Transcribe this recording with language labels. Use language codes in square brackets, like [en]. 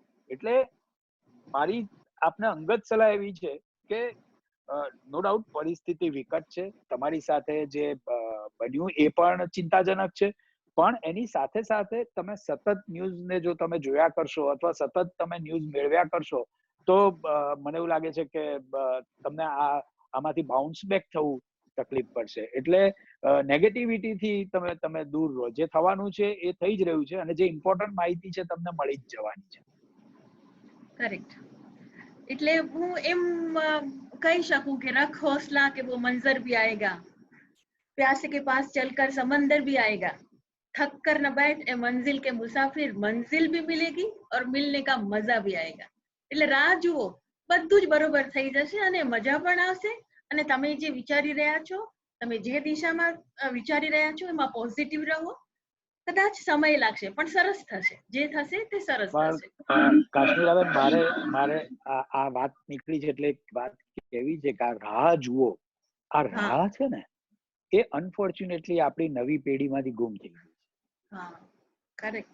[gu] એટલે મારી આપને અંગત સલાહ એવી છે કે નો ડાઉટ પરિસ્થિતિ વિકટ છે, તમારી સાથે જે બન્યું એ પણ ચિંતાજનક છે, પણ એની સાથે સાથે તમે સતત ન્યૂઝને જો તમે જોયા કરશો અથવા સતત તમે ન્યૂઝ મેળવ્યા કરશો તો મને એવું લાગે છે કે તમને આમાંથી બાઉન્સ બેક થવું તકલીફ પડશે. એટલે નેગેટિવિટીથી તમે દૂર રહો. જે થવાનું છે એ થઈ જ રહ્યું છે અને જે ઇમ્પોર્ટન્ટ માહિતી છે તમને મળી જ જવાની છે. કરેક્ટ. એટલે હું એમ કહી શકું કે [hi] રખ હौसला કે वो मंजर भी आएगा, प्यासे के पास चलकर समंदर भी आएगा, थक कर न बैठ ए मंजिल के मुसाफिर, मंजिल भी मिलेगी और मिलने का मजा भी आएगा. [gu] એટલે રાહ જુઓ, બધું જ બરોબર થઈ જશે અને મજા પણ આવશે. અને તમે જે વિચારી રહ્યા છો, તમે જે દિશામાં વિચારી રહ્યા છો એમાં પોઝિટિવ રહો. કદાચ સમય લાગશે પણ સરસ થશે. જે થશે તે સરસ થશે. કાશ્મીરાબેન, મારે આ વાત નીકળી છે એટલે એક વાત કેવી છે કે આ રાહ જુઓ, આ રાહ છે ને એ અનફોર્ચ્યુનેટલી આપણી નવી પેઢીમાંથી ગુમ થઈ ગઈ છે.